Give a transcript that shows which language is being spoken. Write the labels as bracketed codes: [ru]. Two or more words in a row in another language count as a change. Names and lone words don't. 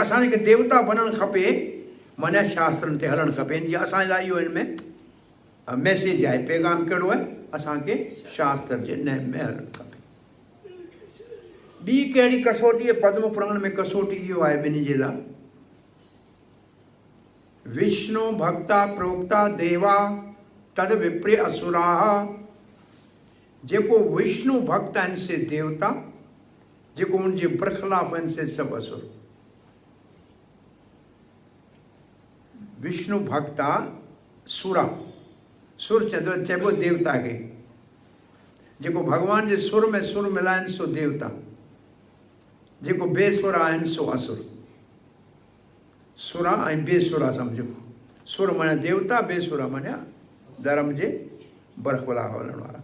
[sd] असांखे देवता बणणु खपे, माना शास्त्रनि ते हलणु खपे। जीअं असांजे लाइ इहो हिन में मैसेज आहे, पैगाम कहिड़ो आहे? असांखे शास्त्र जे नेम में हलणु खपे। ॿी कहिड़ी कसोटी आहे? पद्म पुराण में कसोटी इहो आहे ॿिन्ही जे लाइ, [sa] विष्णु भक्ता प्रोक्ता देवा तद विप्रे असुरा। [sd] जेको विष्णु भक्त आहिनि से देवता, जेको उनजे बरख़िलाफ़ आहिनि से सभु असुर। [sa] विष्णु भक्ता सुरा, [sd] सुर चइबो देवता खे, जेको भॻवान जे सुर में सुर मिलाइनि सो देवता, जेको बेसुर आहिनि सो असुर। सुरा ऐं बेसुरा सम्झो, सुर माना देवता, बेसुरा माना धर्म जे बरख़िलाफ़ हलण वारा।